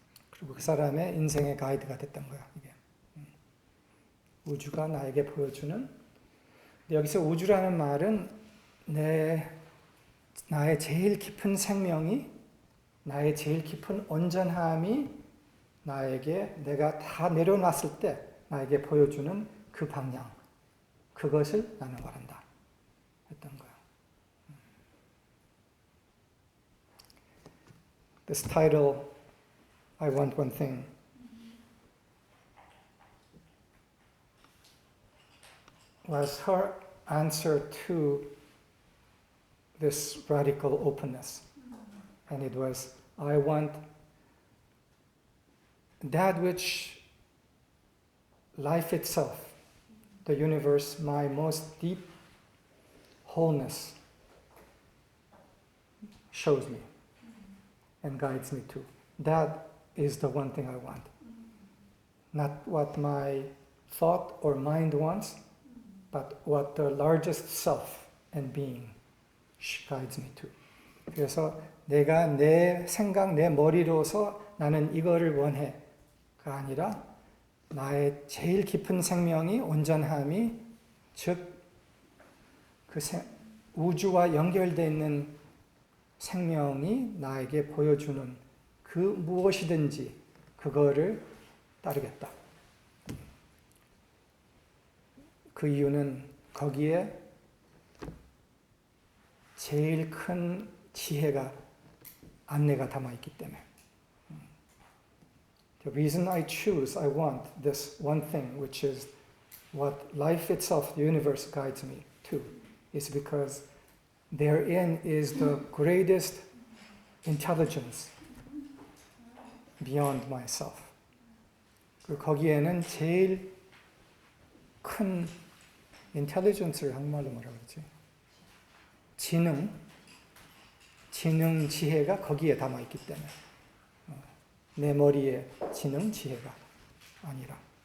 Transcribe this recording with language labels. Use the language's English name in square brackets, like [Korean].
[Korean] 그리고 그 사람의 인생의 가이드가 됐던 거야. 이게. 우주가 나에게 보여주는, 여기서 우주라는 말은 나의 제일 깊은 생명이, 나의 제일 깊은 온전함이 나에게 내가 다 내려놨을 때 나에게 보여주는 그 방향, 그것을 나는 원한다 했던 거야. [English] This title, I want one thing, was her answer to this radical openness. And it was, I want that which life itself, the universe, my most deep wholeness, shows me and guides me to. That is the one thing I want. Not what my thought or mind wants, but what the largest self and being guides me to. [Korean] 그래서 내가 내 생각, 내 머리로서 나는 이거를 원해가 아니라 나의 제일 깊은 생명이, 온전함이, 즉 그 우주와 연결되어 있는 생명이 나에게 보여주는 그 무엇이든지 그거를 따르겠다. 그 이유는 거기에 제일 큰 지혜가 안내가 담아있기 때문에. [English] The reason I choose, I want this one thing, which is what life itself, the universe guides me to, is because therein is the greatest intelligence beyond myself. [Korean] 그리고 거기에는 제일 큰 intelligence를 한국말로 뭐라 그러지? 지능, 지혜가 거기에 담아있기 때문에 내 머리에 지능, 지혜가 아니라.